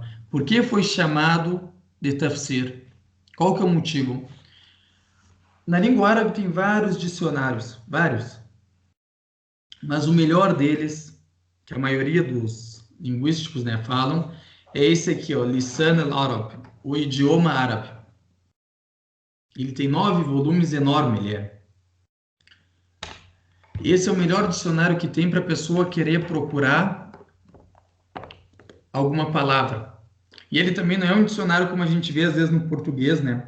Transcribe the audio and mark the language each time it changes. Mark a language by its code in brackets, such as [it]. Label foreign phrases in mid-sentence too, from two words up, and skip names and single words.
[pt] Por que foi chamado de tafsir? Qual que é o motivo? Na língua árabe tem vários dicionários, vários. Mas o melhor deles, que a maioria dos linguísticos, né, falam, é esse aqui, ó, Lisan al-Arab, o idioma árabe. Ele tem 9 volumes, enorme ele é. Esse é o melhor dicionário que tem para a pessoa querer procurar alguma palavra. E ele também não é um dicionário como a gente vê às vezes no português, né?